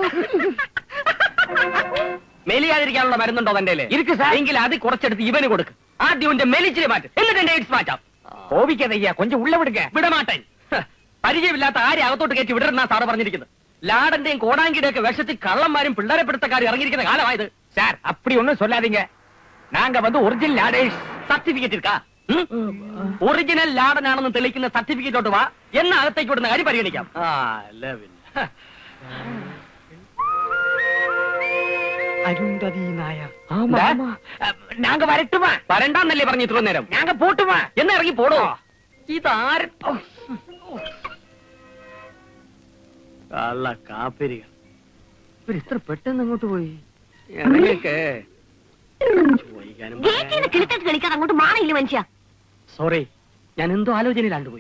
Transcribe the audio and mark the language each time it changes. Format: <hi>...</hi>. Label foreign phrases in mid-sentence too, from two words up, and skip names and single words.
<ml>മെലിയാതിരിക്കാനുള്ള മരുന്നുണ്ടോ തന്റെ? ഇരിക്കും സാർ. എങ്കിൽ അത് കുറച്ചെടുത്ത് ഇവന് കൊടുക്കും. ആദ്യം മെലിച്ചിനെ മാറ്റും, എന്നിട്ട് എന്റെ എയ്ഡ്സ് മാറ്റാം.</ml> <ta>கோபிக்காதய்யா, கொஞ்சம் உள்ள விடுக. വിടമാട്ടൻ.</ta> <ml>പരിചയമില്ലാത്ത ആരെ അകത്തോട്ട് കയറ്റി വിടരുന്ന സാറ് പറഞ്ഞിരിക്കുന്നത്. ലാടന്റെയും കോടാങ്കിയുടെയും ഒക്കെ വിഷത്തിൽ കള്ളന്മാരും പിള്ളേരെ പിടുത്തക്കാരും ഇറങ്ങിയിരിക്കുന്ന കാലമായത്.</ml> <ta>சார் அப்படி ஒண்ணும் சொல்லாதீங்க. நாங்க வந்து ஒரிஜினல் லாடேஷ்.</ta> <ml>സർട്ടിഫിക്കറ്റ് എടുക്കാ. ഒറിജിനൽ ലാടനാണെന്ന് തെളിയിക്കുന്ന സർട്ടിഫിക്കറ്റോട്ട് വാ. എന്ന അകത്തേക്ക് വിടുന്ന കാര്യം പരിഗണിക്കാം. അരുന്ധതി നായർ.</ml> <ta>நாங்க வரட்டுமா?</ta> <ml>വരണ്ടാന്നല്ലേ പറഞ്ഞു ഇത്ര നേരം?</ml> <ta>நாங்க போட்டுமா?</ta> <ml>എന്നാ ഇറങ്ങി പോടോ. ഇതാര കള്ള കാപ്പിരികൾ. ഇവരിത്ര പെട്ടെന്ന് അങ്ങോട്ട് പോയി. ഇറങ്ങിയൊക്കെ കളിക്കാൻ അങ്ങോട്ട് മാറിയില്ല മനുഷ്യ. സോറി, ഞാൻ എന്തോ ആലോചനയിലാണ്ടുപോയി.</ml>